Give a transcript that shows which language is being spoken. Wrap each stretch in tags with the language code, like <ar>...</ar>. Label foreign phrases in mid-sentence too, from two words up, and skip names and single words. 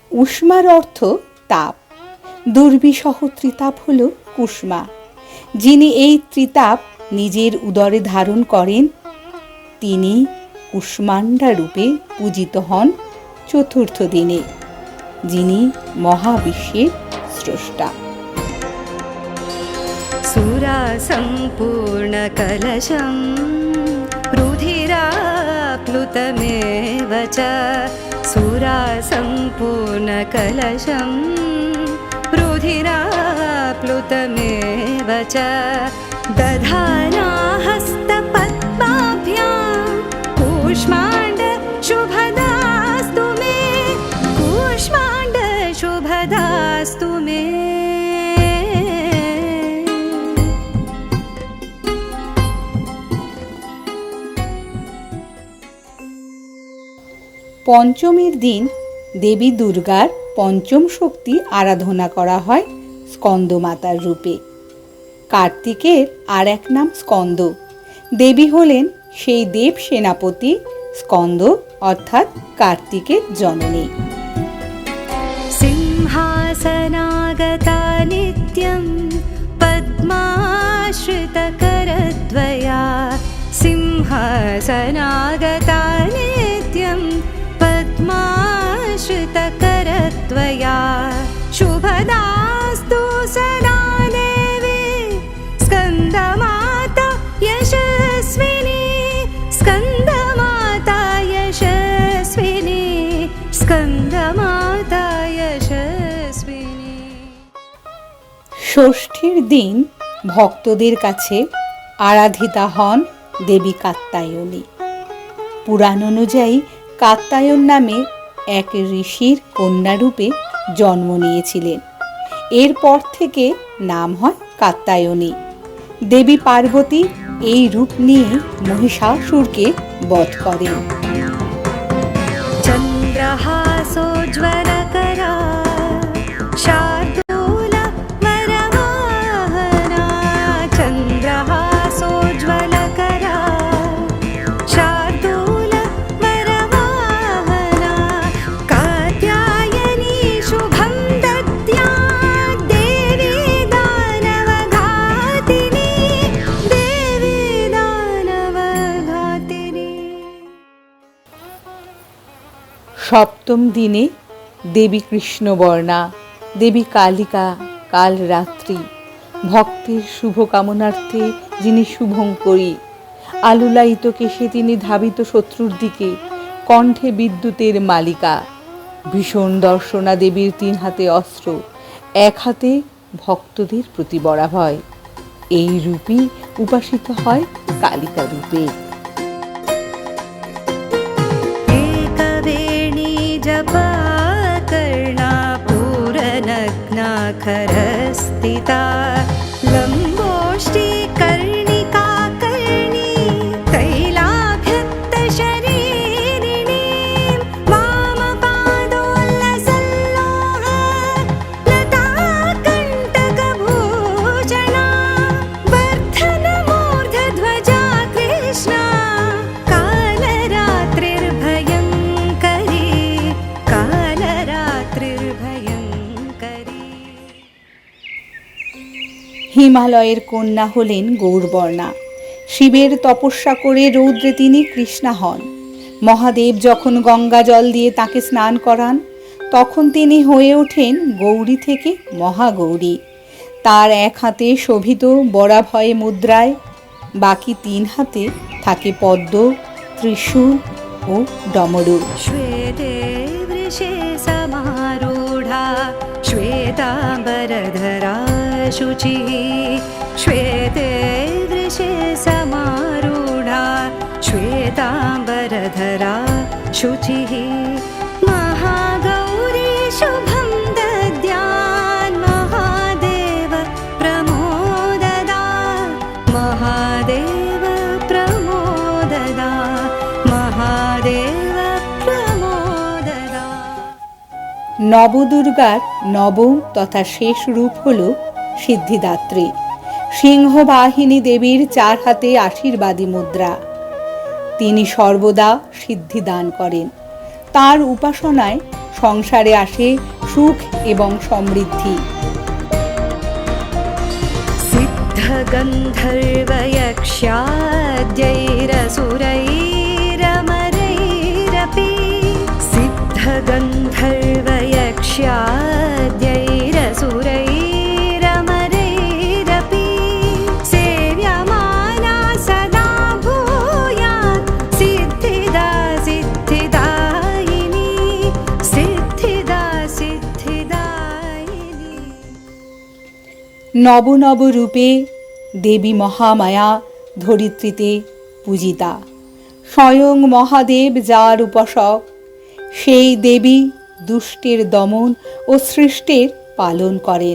<bn>কুষ্মার অর্থ তাপ। দুর্বিসহ ত্রিতাপ হল কুষ্মা। যিনি এই ত্রিতাপ নিজের উদরে ধারণ করেন তিনি কুষ্মাণ্ডা রূপে পূজিত হন চতুর্থ দিনে, যিনি মহাবিশ্বের স্রষ্টা।</bn> <sa>सुरासम्पूर्णकलशं रुधिराप्लुतमेव च सुरासम्पूर्णकलशं रुधिराप्लुतमेव च दधाना हस्तपद्माभ्यां कूष्माण्ड शुभदास्तु मे कूष्माण्ड शुभदास्तु मे।</sa> <bn>পঞ্চমীর দিন দেবী দুর্গার পঞ্চম শক্তি আরাধনা করা হয় স্কন্দমাতার রূপে। কার্তিকের আর এক নাম স্কন্দ। দেবী হলেন সেই দেব সেনাপতি স্কন্দ, অর্থাৎ কার্তিকের জননী।</bn> <sa>सिंहासनागता नित्यं पद्माश्रितकरद्वया सिंहासनागता नित्यं पद्माश्रितकरद्वया शुभदास्तु सदा देवी स्कन्दमाता यशस्विनी स्कन्दमाता यशस्विनी स्कन्दमाता यशस्विनी।</sa> <bn>ষষ্ঠীর দিন ভক্তদের কাছে আরাধিতা হন দেবী কাত্যায়নী। পুরাণ অনুযায়ী কাত্যায়ন নামে এক ঋষির কন্যারূপে জন্ম নিয়েছিলেন। এরপর থেকে নাম হয় কাত্যায়নী। দেবী পার্বতী এই রূপ নিয়ে মহিষাসুরকে বধ করেন।</bn> <sa>चन्द्रहासोज्ज्वलकरा शार्दूलवरवाहना चन्द्रहासोज्ज्वलकरा शार्दूलवरवाहना कात्यायनी शुभं दद्यात् देवी दानवघातिनी देवी दानवघातिनी।</sa> <bn>সপ্তম দিনে দেবী কৃষ্ণবর্ণা, দেবী কালিকা, কালরাত্রি, ভক্তের শুভ কামনার্থে যিনি শুভঙ্করী, আলুলায়িত কেশে তিনি ধাবিত শত্রুর দিকে, কণ্ঠে বিদ্যুতের মালিকা, ভীষণ দর্শনা দেবীর 3 হাতে অস্ত্র, 1 হাতে ভক্তদের প্রতি বরাভয়। এই রূপই উপাসিত হয় কালিকা রূপে।</bn> <sa>एकवेणी जपकर्णा पूरनग्नाखरस्थिता लम्बोष्ठी कर्णिका कर्णी तैलाभ्यक्तशरीरिणी वामपादोल्लसल्लोह लताकण्टकभूषणा वर्धनमूर्धध्वजा कृष्णा कालरात्रिर्भयङ्करी कालरात्रिर्भयङ्करी।</sa> <bn>হিমালয়ের কন্যা হলেন গৌরবর্ণা। শিবের তপস্যা করে রৌদ্রে তিনি কৃষ্ণা হন। মহাদেব যখন গঙ্গা জল দিয়ে তাকে স্নান করান তখন তিনি হয়ে ওঠেন গৌরী থেকে মহাগৌরী। তার 1 হাতে শোভিত বরাভয় মুদ্রায়, বাকি 3 হাতে থাকে পদ্ম, ত্রিশূল ও ডমরু।</bn> <sa>श्वेते वृषे समारूढा श्वेताम्बरधरा शुचिः श्वेते वृषे समारूढा श्वेताम्बरधरा शुचिः महागौरी शुभं दद्यात् महादेव प्रमोददा महादेव प्रमोददा महादेव प्रमोददा।</sa> <bn>নবদুর্গার নবম তথা শেষ রূপ হল সিদ্ধিদাত্রী। সিংহবাহিনী দেবীর 4 হাতে আশীর্বাদী মুদ্রা। তিনি সর্বদা সিদ্ধি দান করেন। তার উপাসনায় সংসারে আসে সুখ এবং সমৃদ্ধি।</bn> <sa>सिद्धगन्धर्वयक्ष्याद्यैरसुरैरमरैरपि सिद्धगन्धर्वयक्ष्याद्यैरसुरैरमरैरपि सेव्यमाना सदा भूयात् सिद्धिदा सिद्धिदायिनी सिद्धिदा सिद्धिदायिनी।</sa> <bn>নব নব রূপে দেবী মহামায়া ধরিত্রীতে পূজিতা। স্বয়ং মহাদেব যার উপাসক, সেই দেবী দুষ্টের দমন ও সৃষ্টের পালন করেন।</bn>